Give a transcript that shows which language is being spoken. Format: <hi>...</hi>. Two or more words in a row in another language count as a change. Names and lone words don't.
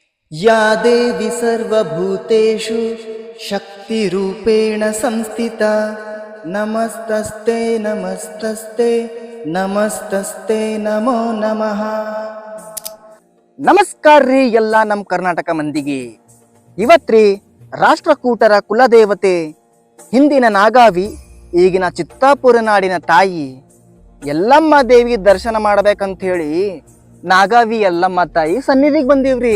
<sa>या देवी सर्वभूतेषु शक्तिरूपेण संस्थिता नमस्तस्ते नमस्तस्ते ನಮಸ್ತಸ್ತೆ ನಮೋ ನಮಃ.</sa> <kn>ನಮಸ್ಕಾರ ರೀ ಎಲ್ಲ ನಮ್ಮ ಕರ್ನಾಟಕ ಮಂದಿಗೆ. ಇವತ್ರಿ ರಾಷ್ಟ್ರಕೂಟರ ಕುಲದೇವತೆ ಹಿಂದಿನ ನಾಗಾವಿ ಈಗಿನ ಚಿತ್ತಾಪುರ ನಾಡಿನ ತಾಯಿ ಯಲ್ಲಮ್ಮ ದೇವಿ ದರ್ಶನ ಮಾಡ್ಬೇಕಂತ ಹೇಳಿ ನಾಗಾವಿ ಯಲ್ಲಮ್ಮ ತಾಯಿ ಸನ್ನಿಧಿಗೆ ಬಂದೀವ್ರಿ.</kn>